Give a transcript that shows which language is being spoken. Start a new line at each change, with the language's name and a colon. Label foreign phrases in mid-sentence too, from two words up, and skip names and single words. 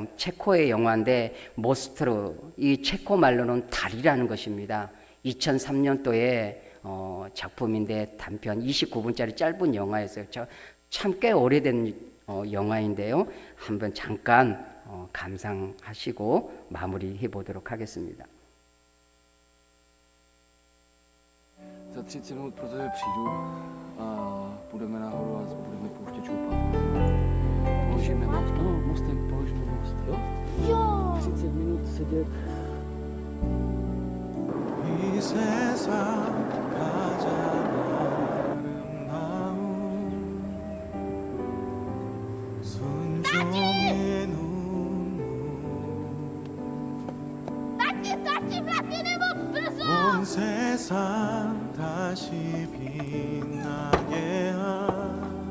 Korean: 체코의 영화인데 모스트르, 이 체코 말로는 달이라는 것입니다. 2003년도에 작품인데 단편 29분짜리 짧은 영화였어요. 참 꽤 오래된 영화인데요. 한번 잠깐 감상하시고 마무리해 보도록 하겠습니다.
Czech: Za 30 minut pro tebe přijdu a půjdeme nahoru a budeme pouštět šoupat. Položíme most. No, mostem položíme most. Jo? Jo! 30 minut sedět.
Korean: 이 세상 가장 아름다운 순종의 눈물 온 세상 다시 빛나게 한